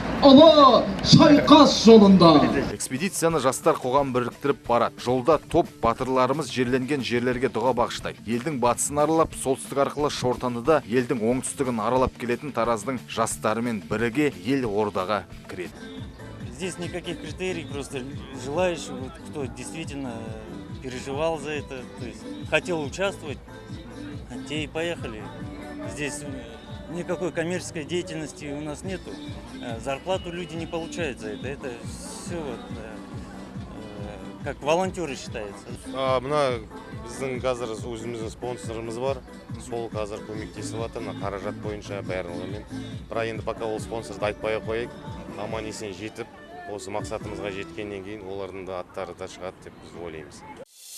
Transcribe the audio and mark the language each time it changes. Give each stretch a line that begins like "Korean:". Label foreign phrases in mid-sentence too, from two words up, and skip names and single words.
Kazakh: Ұлы шайқас жолында. Экспедицияны жастар қоғам біріктіріп барады. Жолда топ батырларымыз жерленген жерлерге дұға бағыштайды. Елдің батысын аралап, солтүстік арқылы Шортандыда, елдің оңтүстігін аралап келетін Тараздың жастарымен біріге ел ордаға кіреді.
Russian: Здесь никаких критерий, просто желающий, кто действительно переживал за это, то есть хотел участвовать, те и поехали. Здесь никакой коммерческой деятельности у нас нету. Зарплату люди не получают за это. Это все как волонтеры считается.
Kazakh: Мына біздің қазір өзіміздің спонсорымыз бар. Сол қазір көмектесіп жатыр, қаражат бойынша барлығымен. Бірақ енді пока ол спонсорды айтпай қояйық. Аман есен жетіп, осы мақсатымызға жеткеннен кейін олардың да аттары да шығады деп біз ойлаймыз.